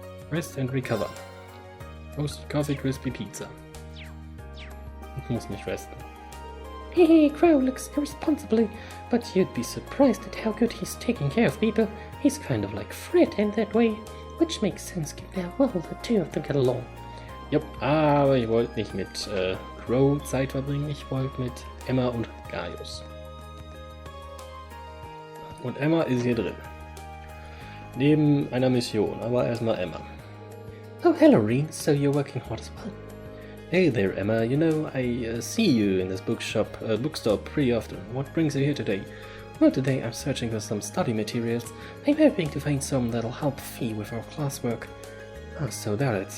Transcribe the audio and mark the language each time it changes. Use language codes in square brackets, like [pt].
[en] Rest and recover. Roasted coffee, crispy pizza. [de] Ich muss nicht resten. [en] Hey, Crow looks irresponsibly, but you'd be surprised at how good he's taking care of people. He's kind of like Fred in that way, which makes sense given how well the two of them get along. [de] Jupp, aber ich wollte nicht mit Crow Zeit verbringen, ich wollte mit Emma und Gaius. Und Emma ist hier drin. Neben einer Mission, aber erstmal Emma. [en] Oh, hello, Reen. So you're working hard as well. Hey there, Emma. You know, I see you in this bookstore pretty often. What brings you here today? Well, today I'm searching for some study materials. I'm hoping to find some that'll help Fee with her classwork. Ah, so there it is.